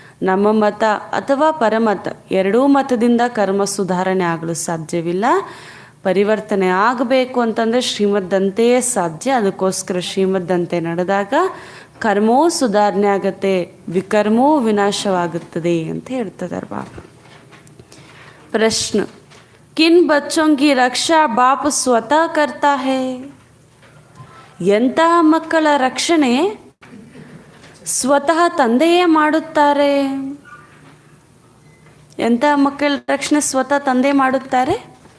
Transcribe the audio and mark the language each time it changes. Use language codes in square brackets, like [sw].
[kn] ನಮ್ಮ ಮತ ಅಥವಾ ಪರಮತ ಎರಡೂ ಮತದಿಂದ ಕರ್ಮ ಸುಧಾರಣೆ ಆಗಲು ಸಾಧ್ಯವಿಲ್ಲ. ಪರಿವರ್ತನೆ ಆಗಬೇಕು ಅಂತಂದರೆ ಶ್ರೀಮದ್ದಂತೆಯೇ ಸಾಧ್ಯ. ಅದಕ್ಕೋಸ್ಕರ ಶ್ರೀಮದ್ದಂತೆ ನಡೆದಾಗ ಕರ್ಮವೂ ಸುಧಾರಣೆ ಆಗುತ್ತೆ, ವಿಕರ್ಮವೂ ವಿನಾಶವಾಗುತ್ತದೆ ಅಂತ ಹೇಳ್ತಿದ್ದಾರೆ ಬಾಬಾ. [hi] ಪ್ರಶ್ನೆ, ಕಿನ್ ಬಚ್ಚೋं की रक्षा बाप स्वतः करता है? [kn] ಎಂತಹ ಮಕ್ಕಳ ರಕ್ಷಣೆ ಸ್ವತಃ ತಂದೆಯೇ ಮಾಡುತ್ತಾರೆ? ಎಂತಹ ಮಕ್ಕಳ ರಕ್ಷಣೆ ಸ್ವತಃ ತಂದೆ ಮಾಡುತ್ತಾರೆ?